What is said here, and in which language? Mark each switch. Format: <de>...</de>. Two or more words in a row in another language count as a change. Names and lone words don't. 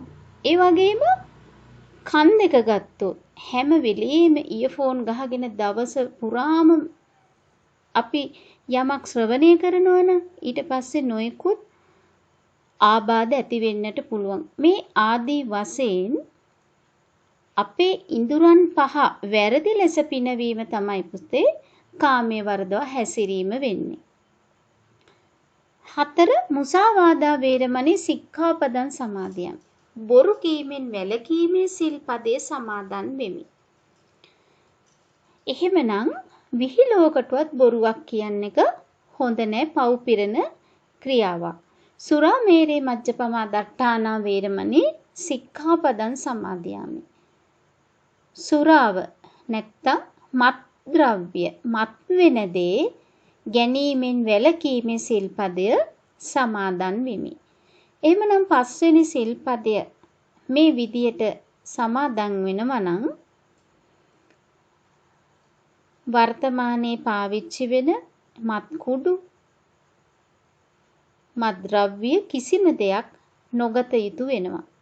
<si>ඒ වගේම කන් දෙක ගත්තොත් හැම වෙලෙම ඉයර්ෆෝන් ගහගෙන දවස පුරාම අපි යමක් ශ්‍රවණය කරනවා නම් ඊට පස්සේ නොයිකුත් ආබාධ ඇති වෙන්නට පුළුවන්. මේ ආදී වශයෙන් අපේ ඉඳුරන් පහ වැරදි ලෙස පිනවීම තමයි පුතේ කාමයේ වරදවා හැසිරීම වෙන්නේ. 4.</si> <pi>මුසාවාදා වේරමණී සික්ඛාපදං සමාදියාමි.</pi> <si>බොරු කීමෙන් වැළකීමේ සිල්පදේ සමාදන් වෙමි. එහෙමනම් විහිළුවකටවත් බොරුවක් කියන එක හොඳ නෑ. පව් පිරෙන ක්‍රියාවක්.</si> <pi>සුරාමේරේ මජ්ජපමා දට්ඨානා වේරමණී සික්ඛාපදං සමාදියාමි.</pi> <si>සුරාව නැත්තම් මත් ද්‍රව්‍ය මත් වෙන දේ ගැනීමෙන් වැළකීමේ සිල්පදය සමාදන් වෙමි. එහෙමනම් 5 වෙනි සිල්පදය මේ විදියට සමාදන් වෙනවා නම් වර්තමානයේ පාවිච්චි වෙන මත් කුඩු මත් ද්‍රව්‍ය කිසිම දෙයක් නොගත යුතු වෙනවා.</si>